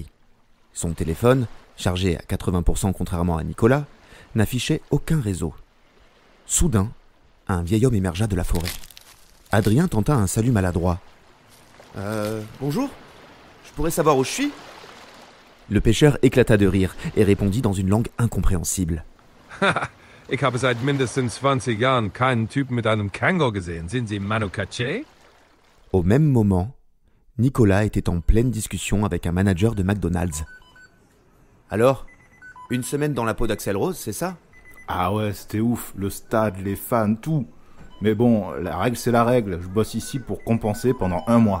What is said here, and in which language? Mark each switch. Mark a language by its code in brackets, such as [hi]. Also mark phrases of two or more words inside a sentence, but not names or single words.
[fr] Son téléphone, chargé à 80% contrairement à Nicolas, n'affichait aucun réseau. Soudain, un vieil homme émergea de la forêt. Adrien tenta un salut maladroit. Bonjour, je pourrais savoir où je suis ? Le pêcheur éclata de rire et répondit dans une langue incompréhensible. [de] Ich habe seit mindestens 20 Jahren keinen Typen mit einem Kangol gesehen. Sind Sie Manu Katché? [fr] Au même moment, Nicolas était en pleine discussion avec un manager de McDonald's. Alors, une semaine dans la peau d'Axl Rose, c'est ça ? Ah ouais, c'était ouf, le stade, les fans, tout. Mais bon, la règle c'est la règle, je bosse ici pour compenser pendant 1 mois.